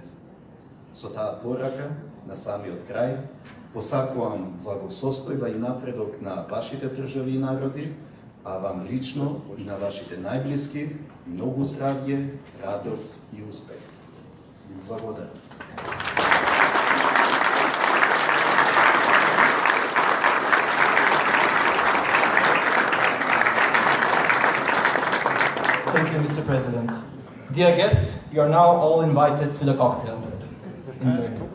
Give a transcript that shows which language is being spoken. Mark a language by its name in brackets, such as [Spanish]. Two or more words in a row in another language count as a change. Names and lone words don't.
[Macedonian] Со таа порака, на самиот крај, посакувам благосостојба и напредок на вашите држави и народи, а вам лично и на вашите најблиски многу здравје, радост и успех. Благодарам. [English] Thank you, Mr. President. Dear guests, you are now all invited to the cocktail. Enjoy.